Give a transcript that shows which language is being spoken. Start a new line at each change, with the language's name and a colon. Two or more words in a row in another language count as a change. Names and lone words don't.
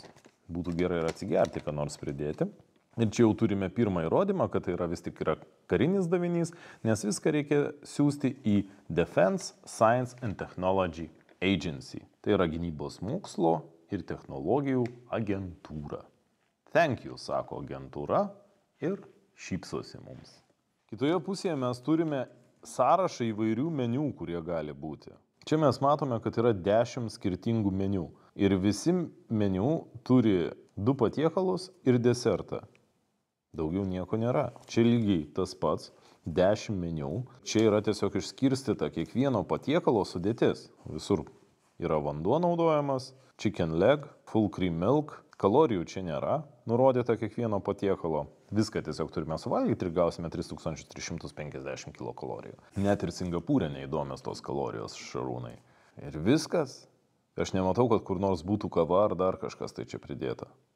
Lithuanian: Būtų gerai ir atsigerti, ką nors pridėti. Ir čia jau turime pirmą įrodymą, kad tai yra vis tik yra karinis davinys, nes viską reikia siūsti į Defense Science and Technology Agency. Tai yra gynybos mokslo ir technologijų agentūra.
English: Thank you,
Lithuanian: sako agentūra ir šypsosi mums. Kitoje pusėje mes turime sąrašą įvairių meniu, kurie gali būti. Čia mes matome, kad yra 10 skirtingų meniu. Ir visi meniu turi 2 patiekalus ir desertą. Daugiau nieko nėra. Čia lygiai tas pats. 10 meniu. Čia yra tiesiog išskirstyta kiekvieno patiekalo sudėtis. Visur yra vanduo naudojamas,
English: chicken leg, full cream milk.
Lithuanian: Kalorijų čia nėra nurodyta kiekvieno patiekalo. Viską tiesiog turime suvalgyti ir gausime 3350 kilokalorijų. Net ir Singapūrė neįdomios tos kalorijos, Šarūnai. Ir viskas. Aš nematau, kad kur nors būtų kava ar dar kažkas tai čia pridėta.